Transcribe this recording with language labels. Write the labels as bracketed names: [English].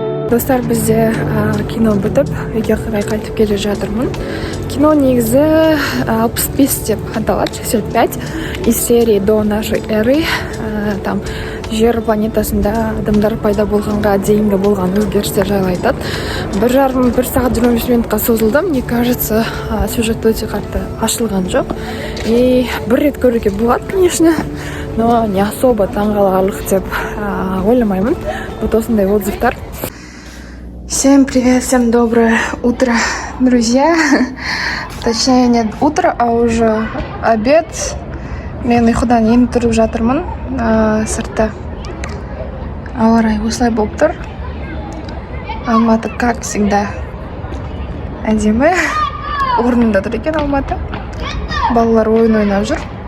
[Kazakh] Достар, бізде кино бітіп, үйге қарай қайтып келе жатырмын. Кино негізі 65 деп аталады, 65 [Russian] из серии до нашей эры. [Kazakh] Там жер планетасында адамдар пайда болғанға дейінгі болған өзгерістер жайлы айтады. 1 сағат 25 минутқа созылды. [Russian] Мне кажется, [Kazakh] сюжет өте қатты ашылған жоқ. И бір рет көруге болады, [Russian] конечно, но не особо [Kazakh] таңғаларлық деп ойламаймын. Вот осындай отзывтар. [Russian] Всем привет, всем доброе утро, друзья. Точнее, нет утро, а уже обед. [Kazakh] Мен ұйқыдан енді тұрып жатырмын. Сыртта ауа райы осылай болып тұр. Алматы, [Russian] как всегда, [Kazakh] әдемі. Орнында тұр екен Алматы. Балалар ойын ойнап жүр.